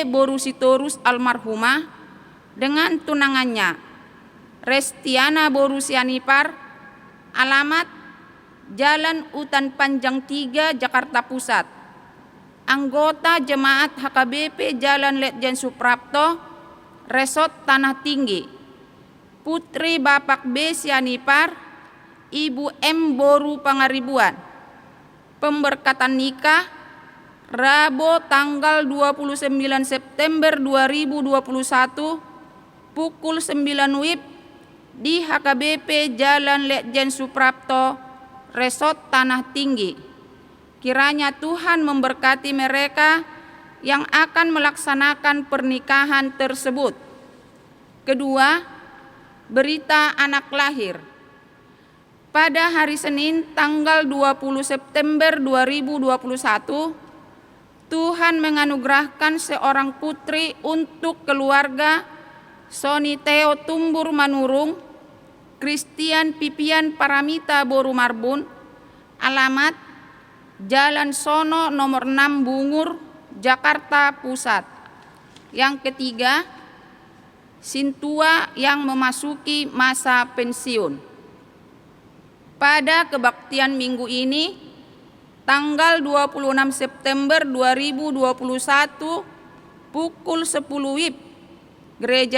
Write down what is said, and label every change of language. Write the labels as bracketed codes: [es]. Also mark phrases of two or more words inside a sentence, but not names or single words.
[id] Borusitorus almarhumah dengan tunangannya Restiana Borusianipar, alamat Jalan Utan Panjang 3, Jakarta Pusat. Anggota Jemaat HKBP Jalan Letjen Suprapto, Resort Tanah Tinggi. Putri Bapak B. Sianipar, Ibu M. Boru Pangaribuan. Pemberkatan nikah Rabu tanggal 29 September 2021 pukul 9 WIB di HKBP Jalan Letjen Suprapto, Resort Tanah Tinggi. Kiranya Tuhan memberkati mereka yang akan melaksanakan pernikahan tersebut. Kedua, berita anak lahir. Pada hari Senin tanggal 20 September 2021, Tuhan menganugerahkan seorang putri untuk keluarga Soni Theo Tumbur Manurung, Christian Pipian Paramita Boru Marbun, alamat Jalan Sono nomor 6 Bungur, Jakarta Pusat. Yang ketiga, Sintua yang memasuki masa pensiun. Pada kebaktian minggu ini, tanggal 26 September 2021 pukul 10 WIB, gereja